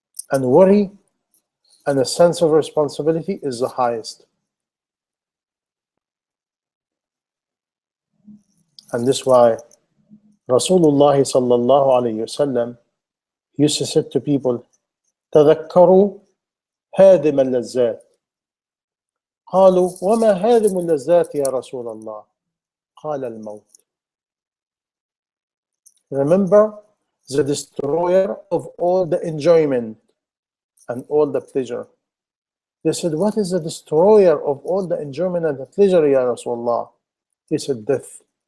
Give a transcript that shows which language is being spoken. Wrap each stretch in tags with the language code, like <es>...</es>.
<en>And worry and a sense of responsibility is the highest. And this is why Rasulullah sallallahu alayhi wasallam used to say to people,</en> <ar>تذكروا هادم اللذات. قالوا وما هادم اللذات يا رسول الله؟ قال الموت.</ar> <en>Remember the destroyer of all the enjoyment and all the pleasure. They said, what is the destroyer of all the enjoyment and the pleasure, Ya Rasulullah? He said, death.</en>